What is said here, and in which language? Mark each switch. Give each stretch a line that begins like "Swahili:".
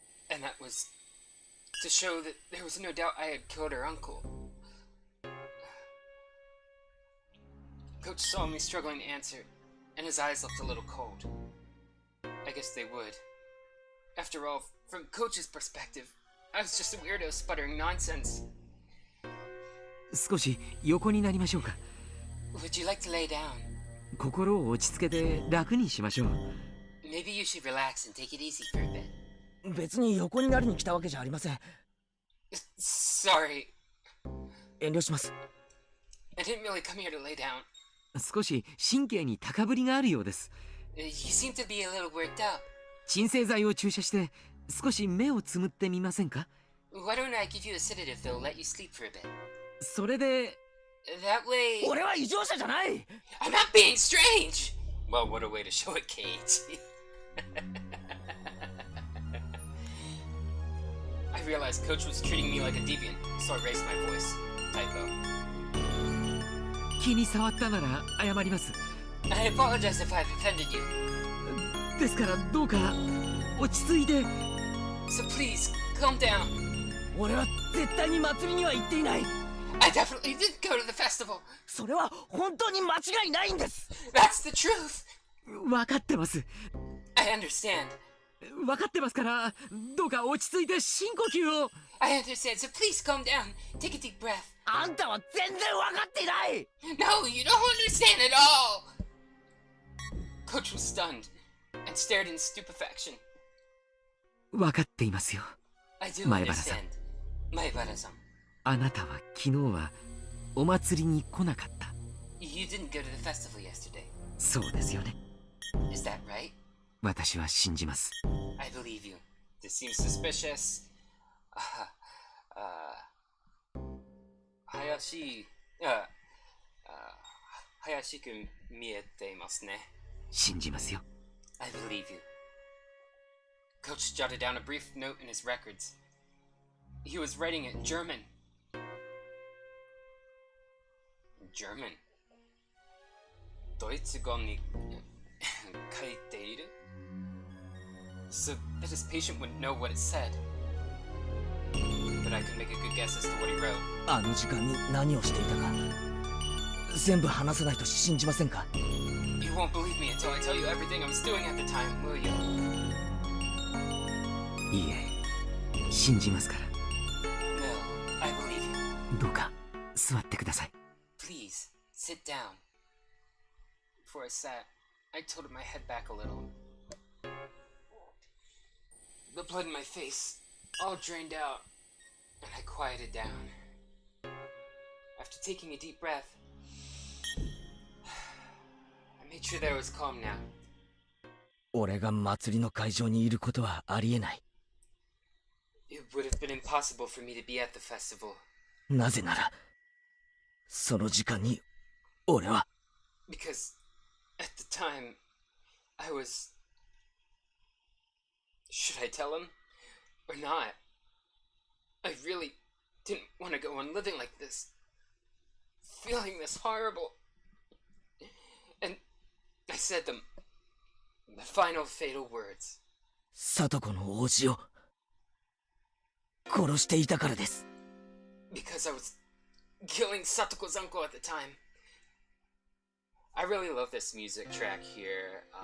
English: And that was to show that there was no doubt I had killed her uncle. Coach saw me struggling to answer, and his eyes looked a little cold. I guess they would. After all, from Coach's perspective, I was just a weirdo sputtering nonsense.
Japanese: 少し横になりましょうか。
English: Would you like to lay down?
Japanese: 心を落ち着けて楽にしましょう。
English: Maybe you should relax and take it easy for a bit.
Japanese: 別に横になりに来たわけじゃありません。
English: Sorry,
Japanese: 遠慮します。
English: I didn't really come here to lay down.
Japanese: 少し神経に高ぶりがあるようです。
English: You seem to be a little worked up.
Japanese: 鎮静剤を注射して少し目をつむってみませんか？
English: Why don't I give you a sedative that'll let you sleep for a bit?
Japanese: それで
English: That way...
Japanese: 俺は異常者じゃない。
English: I'm not being strange! Well, what a way to show it, Kate. I realized Coach was treating me like a deviant, so I raised my voice. Typo.
Japanese: 気に障ったなら謝ります。
English: I apologize if I've offended you.
Japanese: ですからどうか落ち着いて。
English: So please, calm down.
Japanese: 俺は絶対に祭りには行っていない。
English: I definitely didn't go to the festival.
Japanese: それは本当に間違いないんです。
English: That's the truth.
Japanese: 分かってます。
English: I understand.
Japanese: 分かってますからどうか落ち着いて深呼吸を。
English: I understand, so please calm down. Take a deep breath.
Japanese: あんたは全然分かっていない。
English: No, you don't understand at all! Coach was stunned and stared in stupefaction.
Japanese: 分かっていますよ。
English: I do
Japanese: 前原さん。
English: understand. Maibara-san,
Japanese: あなたは昨日はお祭りに来なかった。
English: you didn't go to the festival yesterday.
Japanese: そうですよね。
English: Is that right?
Japanese: 私は信じます。
English: I believe you. This seems suspicious. Hayashi...
Japanese: 怪しく見えていますね。信じますよ。
English: I believe you. Coach jotted down a brief note in his records. He was writing it in German. German?
Japanese: ドイツ語に書いている?
English: So that his patient wouldn't know what it said. But I could make a good guess as to what he wrote.
Japanese: あの時間に何をしていたか全部話さないと信じませんか？
English: You won't believe me until I tell you everything I was doing at the time, will you?
Japanese: いいえ、信じますから。
English: No, I believe you.
Japanese: どうか座ってください。
English: Please, Sit down. Before I sat, I tilted my head back a little. The blood in my face all drained out, and I quieted down. After taking a deep breath, I made sure that I was calm now. 俺が祭りの会場にいることはありえない。 It would have been impossible for me to be at the festival. なぜなら、その時間に俺は。 Because at the time, I was... Should I tell him? Or not? I really didn't want to go on living like this. Feeling this horrible. And I said them. The final fatal words.
Japanese: 聡子の王子を殺していたからです。
English: Because I was killing Satoko's uncle at the time. I really love this music track here.